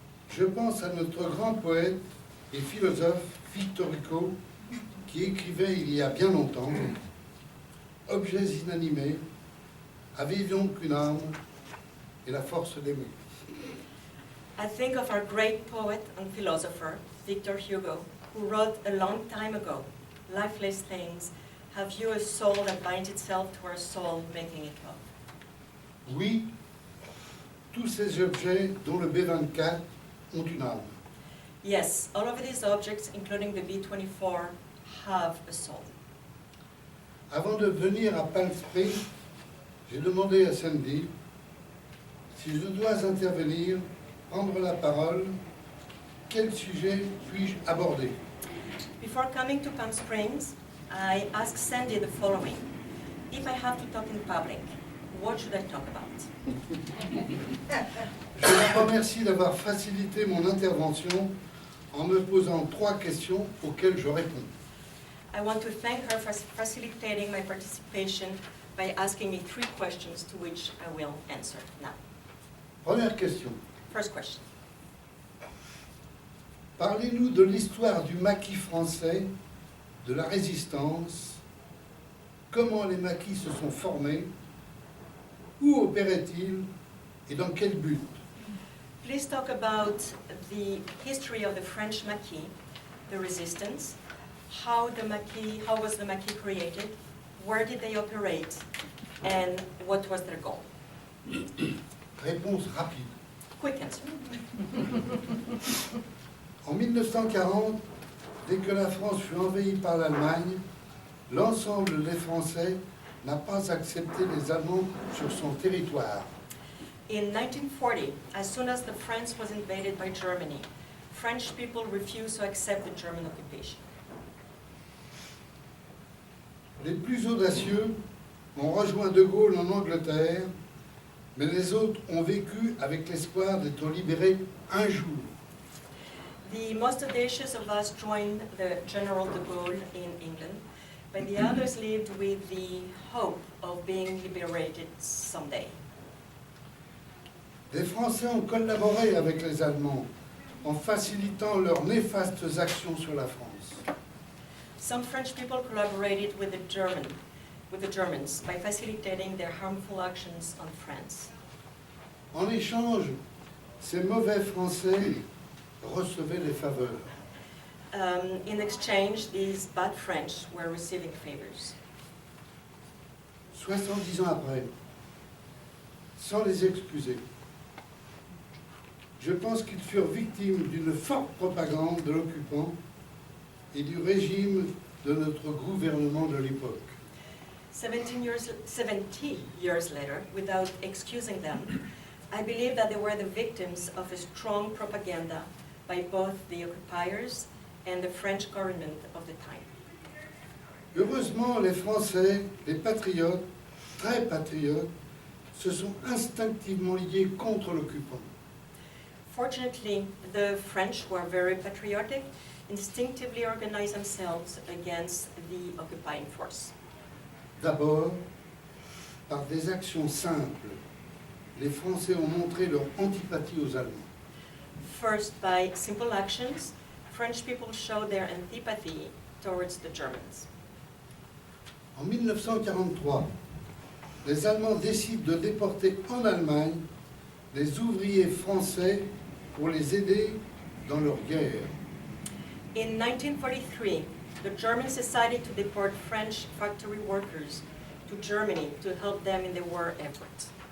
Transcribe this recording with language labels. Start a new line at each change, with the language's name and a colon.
French: Je pense à notre grand poète et philosophe Victor Hugo qui écrivait il y a bien longtemps « Objets inanimés, avez donc une âme et la force d'aimer ».
English: I think of our great poet and philosopher, Victor Hugo, who wrote a long time ago, lifeless things, have you a soul that binds itself to our soul, making it love.
French: Oui, tous ces objets, dont le B-24, ont une âme.
English: Yes, all of these objects, including the B-24, have a soul.
French: Avant de venir à Palm Springs, j'ai demandé à Sandy si je dois intervenir, prendre la parole, quel sujet puis-je aborder.
English: Before coming to Palm Springs, I asked Sandy the following. If I have to talk in public, what should I talk about?
French: Je vous remercie d'avoir facilité mon intervention en me posant 3 questions auxquelles je réponds.
English: I want to thank her for facilitating my participation by asking me 3 questions to which I will answer now.
French: Première question.
English: First question.
French: Parlez-nous de l'histoire du maquis français, de la résistance, comment les maquis se sont formés, où opéraient-ils et dans quel but?
English: Please talk about the history of the French maquis, the resistance, how was the maquis created, where did they operate, and what was their goal?
French: Réponse rapide.
English: Quick answer.
French: En 1940, dès que la France fut envahie par l'Allemagne, l'ensemble des Français n'a pas accepté les Allemands sur son territoire.
English: In 1940, as soon as the France was invaded by Germany, French people refused to accept the German occupation.
French: Les plus audacieux ont rejoint De Gaulle en Angleterre, mais les autres ont vécu avec l'espoir d'être libérés un jour.
English: The most audacious of us joined the General de Gaulle in England, but the others lived with the hope of being liberated someday.
French: Les Français ont collaboré avec les Allemands en facilitant leurs néfastes actions sur la France.
English: Some French people collaborated with the Germans by facilitating their harmful actions on France.
French: En échange, ces mauvais Français recevaient des faveurs.
English: In exchange, these bad French were receiving favors.
French: 70 ans après, sans les excuser, je pense qu'ils furent victimes d'une forte propagande de l'occupant et du régime de notre gouvernement de l'époque.
English: 70 years later, without excusing them, I believe that they were the victims of a strong propaganda by both the occupiers and the French government of the time.
French: Heureusement, les Français, les patriotes, très patriotes, se sont instinctivement liés contre l'occupant.
English: Fortunately, the French were very patriotic, instinctively organized themselves against the occupying force.
French: D'abord, par des actions simples, les Français ont montré leur antipathie aux Allemands.
English: First, by simple actions, French people showed their antipathy towards the Germans.
French: En 1943, les Allemands décident de déporter en Allemagne les ouvriers français pour les aider dans leur guerre.
English: In 1943, the Germans decided to deport French factory workers to Germany to help them in their war efforts.